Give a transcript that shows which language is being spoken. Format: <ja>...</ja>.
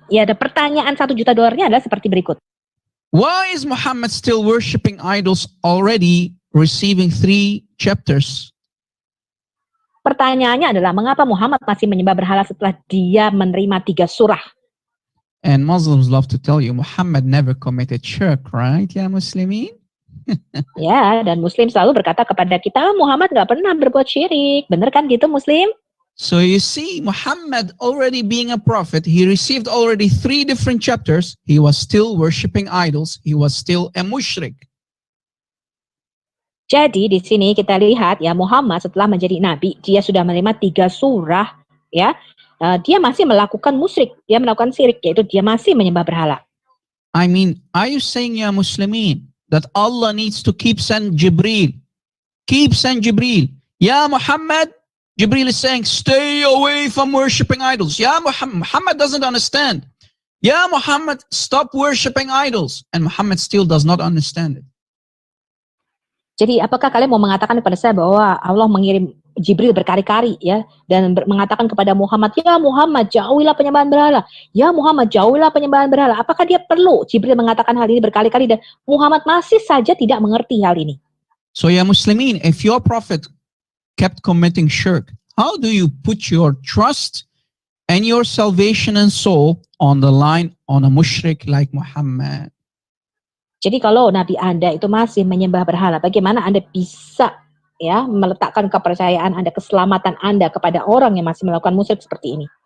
<id>Ya, ada pertanyaan $1 juta adalah seperti berikut.</id> <en>Why is Muhammad still worshiping idols already receiving 3 chapters?</en> <id>Pertanyaannya adalah mengapa Muhammad masih menyembah berhala setelah dia menerima 3 surah?</id> <en>And Muslims love to tell you Muhammad never committed shirk, right?</en> <id>Ya Muslimin? Ya, dan Muslim selalu berkata kepada kita, Muhammad nggak pernah berbuat syirik. Bener kan gitu Muslim?</id> <en>So you see, Muhammad already being a prophet, he received already 3 different chapters. He was still worshiping idols. He was still a mushrik.</en> <id>Jadi di sini kita lihat ya Muhammad setelah menjadi nabi, dia sudah menerima 3 surah ya. Dia masih melakukan musyrik, dia melakukan syirik, yaitu dia masih menyembah berhala.</id> <en>I mean, are you saying ya Muslimin that Allah needs to keep send Jibril? Keep send Jibril. Ya Muhammad, Jibril is saying, stay away from worshipping idols. Ya Muhammad doesn't understand. Ya Muhammad, stop worshipping idols. And Muhammad still does not understand it.</en> <id>Jadi apakah kalian mau mengatakan kepada saya bahwa Allah mengirim Jibril berkali-kali ya dan mengatakan kepada Muhammad, ya Muhammad jauhilah penyembahan berhala, ya Muhammad jauhilah penyembahan berhala. Apakah dia perlu Jibril mengatakan hal ini berkali-kali dan Muhammad masih saja tidak mengerti hal ini?</id> <en>So ya Muslimin, if your prophet kept committing shirk, how do you put your trust and your salvation and soul on the line on a mushrik like Muhammad?</en> <id>Jadi kalau Nabi Anda itu masih menyembah berhala, bagaimana Anda bisa ya meletakkan kepercayaan Anda, keselamatan Anda kepada orang yang masih melakukan musyrik seperti ini?</id>